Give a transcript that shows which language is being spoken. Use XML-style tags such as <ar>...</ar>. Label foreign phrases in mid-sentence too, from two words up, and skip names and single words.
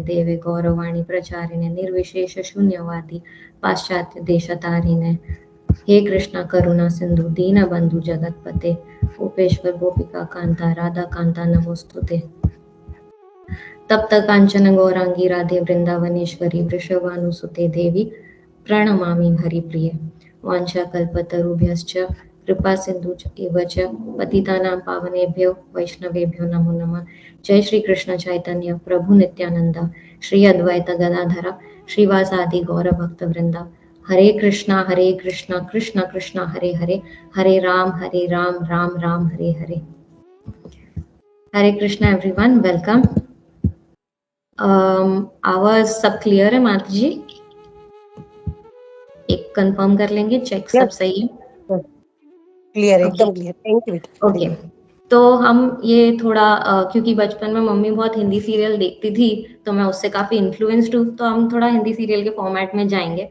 <sa>देवे गौरवाणी प्रचारिणे निर्विशेष शून्यवादी पाश्चात्य देशतारिणे हे कृष्ण करुणा सिंधु दीन बंधु जगतपते गोपेश्वर गोपिका कांता राधा कांता नमोस्तुते तप्त कांचन गौरांगी राधे वृंदावनेश्वरी वृषभानुसुते देवी प्रणमामि हरिप्रिये वाञ्छाकल्पतरुभ्यश्च कृपा सिन्धुश्च एव च पतितानां पावनेभ्यो वैष्णवेभ्यो नमो नमः। जय श्री कृष्ण चैतन्य प्रभु नित्यानंद श्री अद्वैत गदाधर श्रीवासादि गौर भक्त वृंदा हरे कृष्णा कृष्ण कृष्ण हरे हरे हरे राम राम राम हरे हरे। हरे कृष्णा</sa> <en>everyone, welcome.</en> <hi>आवाज सब क्लियर है माता जी? एक कंफर्म कर लेंगे, चेक सब सही है?</hi> <en>clear, एकदम clear. Thank you।</en> <hi>ओके, तो हम ये थोड़ा क्योंकि बचपन में मम्मी बहुत हिंदी सीरियल देखती थी तो मैं उससे काफी इन्फ्लुएंस्ड हूँ, तो हम थोड़ा हिंदी सीरियल के फॉर्मेट में जाएंगे।</hi>